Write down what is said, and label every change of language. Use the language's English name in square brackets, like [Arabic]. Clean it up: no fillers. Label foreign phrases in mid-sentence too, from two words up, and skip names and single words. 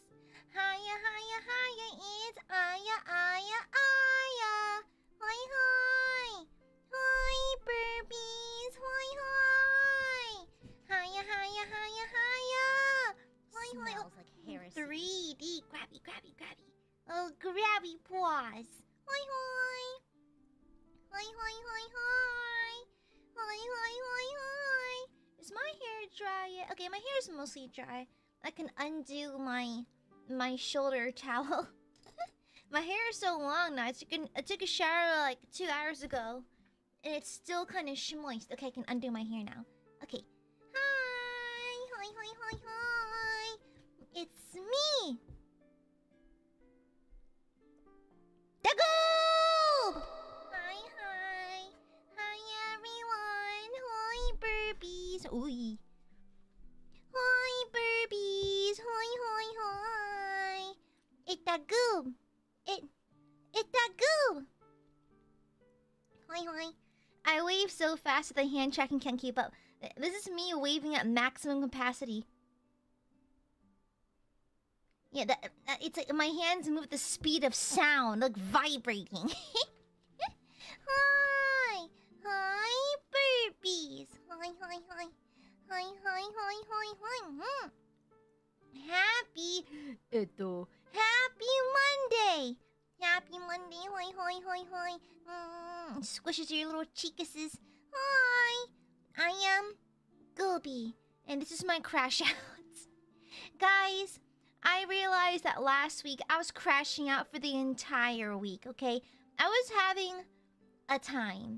[English] Hiya, hiya, hiya. It's Aya. Hoi, hoi. Hoi, burpees. Hoi, hoi. Hiya, hiya, hiya, hiya. Hoi, hoi. Smells like heresy. 3D. Grabby. Oh, grabby paws. Hoi, hoi. Hoi. Is my hair dry yet? Okay, my hair is mostly dry. I can undo my shoulder towel. My hair is so long now. I took a shower like 2 hours ago, and it's still kind of moist. Okay, I can undo my hair now. Okay. Hi. It's me. The Goob! Hi. Hi, everyone. Hoi, burpees. Ooh. Hoi, burpees. Hoi. It's the Goob. It's the Goob. Hoi. I wave so fast that the hand tracking can't keep up. This is me waving at maximum capacity. Yeah, it's like my hands move at the speed of sound, like vibrating. Hi, burpees. Hi. Happy Monday. Happy Monday. Hoi. Squishes your little cheekuses. Hi, I am Gooby, and this is my crash out. Guys, I realized that last week I was crashing out for the entire week, okay? I was having a time.